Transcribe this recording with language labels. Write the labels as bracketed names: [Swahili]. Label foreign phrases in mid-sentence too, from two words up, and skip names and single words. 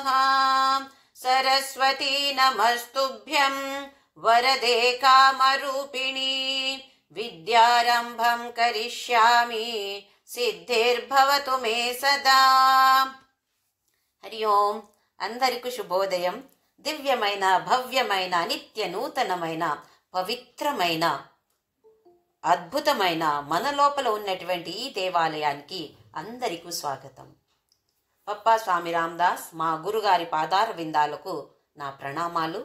[Sanskrit] सरस्वती नमस्तुभ्यं वरदे कामरूपिणी विद्यारंभं करिष्यामि सिद्धिर्भवतु मे सदा। हरि ओम [Telugu] అందరికీ శుభోదయం। దివ్యమైన భవ్యమైన నిత్య నూతనమైన పవిత్రమైన అద్భుతమైన మన లోపల ఉన్నటువంటి ఈ దేవాలయానికి అందరికీ స్వాగతం. పప్పా స్వామి రామదాస్ మా గురుగారి పాదార విందాలకు నా ప్రణామాలు.